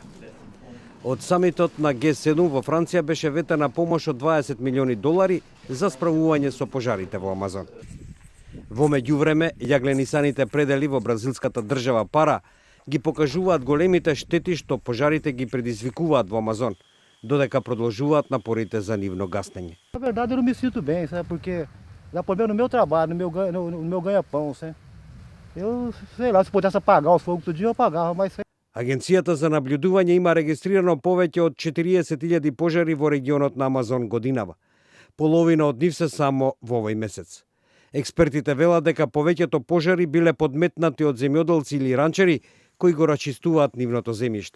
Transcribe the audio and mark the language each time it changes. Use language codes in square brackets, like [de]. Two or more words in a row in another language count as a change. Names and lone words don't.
[mk] Од самитот на Г7 во Франција беше ветена помош од 20 милиони долари за справување со пожарите во Амазон. Во меѓувреме, јагленисаните предели во бразилската држава Пара ги покажуваат големите штети што пожарите ги предизвикуваат во Амазон, додека продолжуваат напорите за нивно гаснење. [pt] Na verdade, eu não me sinto bem, sabe? Porque dá problema no meu trabalho, no meu ganha-pão, sabe? Eu sei lá, se pudesse apagar o fogo todo dia, eu apagava, mas [mk] Агенцијата за наблюдување има регистрирано повеќе од 40.000 пожари во регионот на Амазон годинава. Половина од нив се само во овој месец. Експертите велат дека повеќето пожари биле подметнати од земјоделци или ранчери кои го рачистуваат нивното земјиште.